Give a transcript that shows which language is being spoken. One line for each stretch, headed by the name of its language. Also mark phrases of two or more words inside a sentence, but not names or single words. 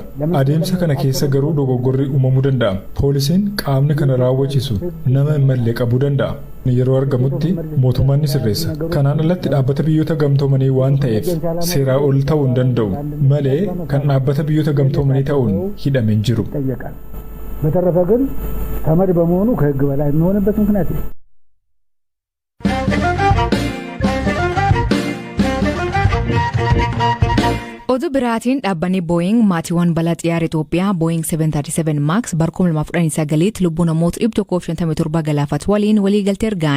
Oromo: Adeemsa kana keessa garuu dogoggorri uumamuu danda'a. Poolisiin qaamni kana raawwachiisu nama hin malle qabuu danda'a. Yeroo argamutti mootummaan ni sirreessa. Kanaan alatti dhaabbata biyyoota gamtoomanii waan ta'eef seeraa ol ta'uu hin danda'u malee kan dhaabbata biyyoota gamtoomanii ta'uun hidhame hin jiru.
Amharic: በተረፈ ግን ተመድ በመሆኑ ከህግ በላይ የሚሆንበት ምክንያት ነው።
Oromo: Oduu biraatiin dhaabbanni Boeing maatiiwwan balaa xiyyaara Itoophiyaa Boeing 737 Max bara 2019 lubbuu namoota 157 galaafatu waliin waliigaltee ergaan.